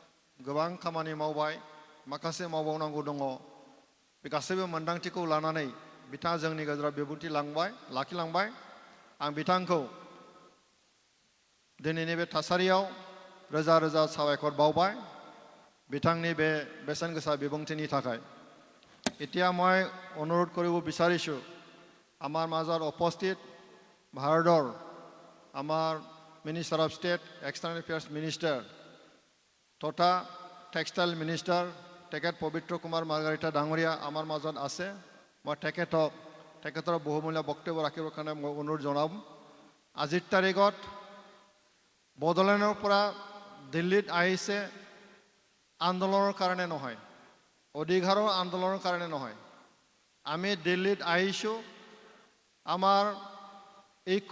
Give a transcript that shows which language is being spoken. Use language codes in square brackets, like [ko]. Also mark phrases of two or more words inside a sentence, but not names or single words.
[brx] गोबां खामानि मावबाय, माखासे मावबावनांगौ दङ बे गासैबो मोनदांथिखौ लानानै बिथाङा जोंनि गेजेराव बिबुंथि लाखिलांबाय आं बिथांखौ दिनैनि बे थासारियाव रोजा रोजा साबायखर बावबाय बिथांनि बे बेसेन गोसा बिबुंथिनि थाखाय [as] এতিয়া মই অনুৰোধ কৰিব বিচাৰিছোঁ আমাৰ মাজত উপস্থিত ভাৰতৰ আমাৰ [en] minister of state external affairs minister [as] তথা টেক্সটাইল মিনিষ্টাৰ তেখেত পবিত্ৰ কুমাৰ মাৰ্গাৰিটা ডাঙৰীয়া আমাৰ মাজত আছে মই তেখেতৰ বহুমূলীয়া বক্তব্য ৰাখিবৰ কাৰণে মই অনুৰোধ জনাম আজিৰ তাৰিখত বড়োলেণ্ডৰ পৰা দিল্লীত আহিছে আন্দোলনৰ কাৰণে নহয় অধিকাৰৰ আন্দোলনৰ কাৰণে নহয় আমি দিল্লীত আহিছোঁ আমাৰ ঐক্য